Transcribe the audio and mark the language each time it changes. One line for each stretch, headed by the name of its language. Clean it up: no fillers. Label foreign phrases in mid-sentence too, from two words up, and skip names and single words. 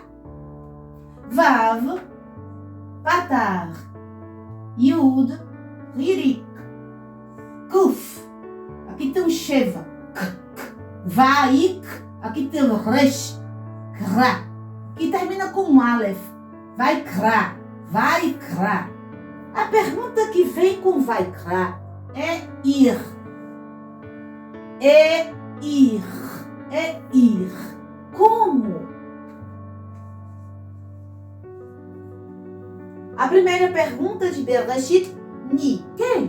Portuguese: Vav, Patar, Yud, Ririk, Kuf. Aqui tem um Sheva. Vaik. Aqui tem o Resh. Kra. Que termina com um Aleph. Vaikra. Vaikra. A pergunta que vem com Vaikra é ir. É ir. É ir. Como? A primeira pergunta de Bereshit, ni, quem?